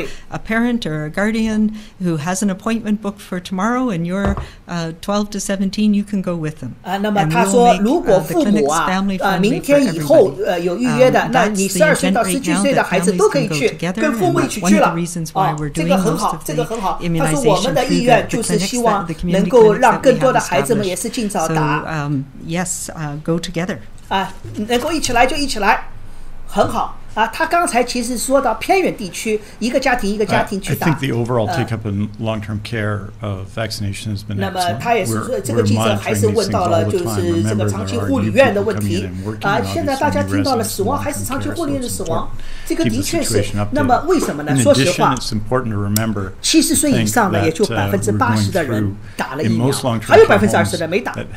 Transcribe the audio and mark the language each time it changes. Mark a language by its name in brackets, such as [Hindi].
[English] A parent or a guardian who has an appointment booked for tomorrow and you're 12 to 17, you can go with them. [Chinese] 那么他说，如果父母明天以后有预约的，那你12岁到17岁的孩子都可以去，跟父母一起去了。这个很好，这个很好。他说我们的意愿就是希望能够让更多的孩子们也是尽早打。 [English] Yes, go together. [Chinese] 能够一起来就一起来，很好。他刚才其实说到偏远地区，一个家庭一个家庭去打。 [English] I think the overall take-up in long-term care of vaccination has been excellent. [Chinese] 那么他也是说，这个记者还是问到了，就是这个长期护理院的问题。现在大家听到了死亡还是长期护理院的死亡，这个的确是。那么为什么呢？说实话，70岁以上的也就80%的人打了疫苗，还有20%的没打。